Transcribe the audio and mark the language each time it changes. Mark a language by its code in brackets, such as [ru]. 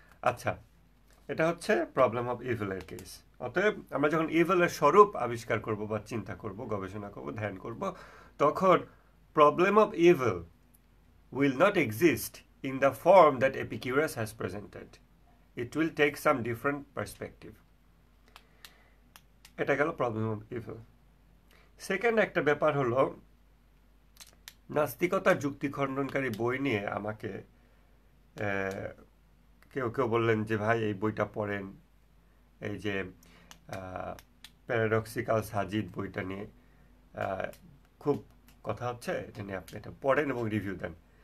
[bn] আচ্ছা, এটা হচ্ছে প্রবলেম অফ ইভিলের কেস। অতএব আমরা যখন ইভিলের স্বরূপ আবিষ্কার করব বা চিন্তা করব, গবেষণা করব, ধ্যান করব, তখন problem of evil [en] will not exist in the form that Epicurus has presented. It will take some different perspective. [bn] এটা গেল প্রবলেম অফ ইভিল। সেকেন্ড একটা ব্যাপার হলো, নাস্তিকতার যুক্তি খণ্ডনকারী বই নিয়ে আমাকে কেউ কেউ বললেন যে ভাই এই বইটা পড়েন, এই যে প্যারাডক্সিক্যাল সাজিদ বইটা নিয়ে খুব কথা হচ্ছে, এটা নিয়ে আপনি এটা পড়েন এবং রিভিউ দেন।